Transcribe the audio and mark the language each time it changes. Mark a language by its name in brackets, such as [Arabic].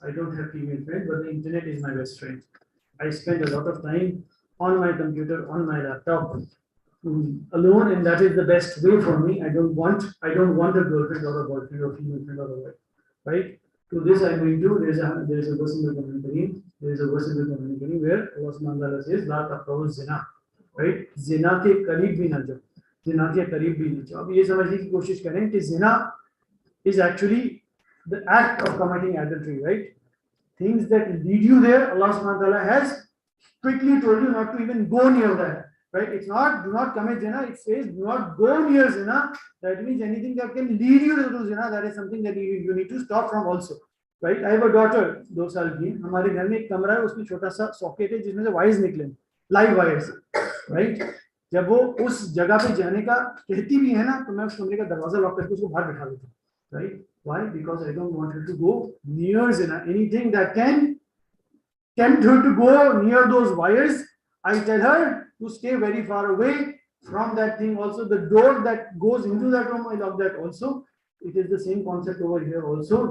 [English] I don't have female friends, but the internet is my best friend. I spend a lot of time on my computer, on my laptop, alone, and that is the best way for me. I don't want a girlfriend or a boyfriend or female friend or a wife, right? To this I'm going to, there is a verse in the Quran Kareem where Allah Subhanahu wa Ta'ala says, "La taqrabu zina," right? [Hindi] Zina के करीब भी ना जाओ, zina के करीब भी ना जाओ. अब ये समझने की कोशिश करें कि zina is actually the act of committing adultery, right? [English] Things that lead you there, Allah Subhanahu wa Ta'ala has strictly told you not to even go near that. Right? It's not do not commit zina, it says do not go near zina. That means anything that can lead you to do zina, that is something that you need to stop from also. Right? I have a daughter, 2 साल की. [Hindi] हमारे घर में एक कमरा है, उसमें छोटा सा सॉकेट है जिसमें से वायर्स निकले, लाइव वायर्स. राइट? जब वो उस जगह पे जाने का कहती भी है ना, तो मैं उस कमरे का दरवाजा लॉक करके उसको बाहर बिठा देता हूँ. [English] Right? Why? Because I don't want her to go near zina. Anything that can tempt her to go near those wires, I tell her to stay very far away from that thing. Also, the door that goes into that room, I love that also. It is the same concept over here also.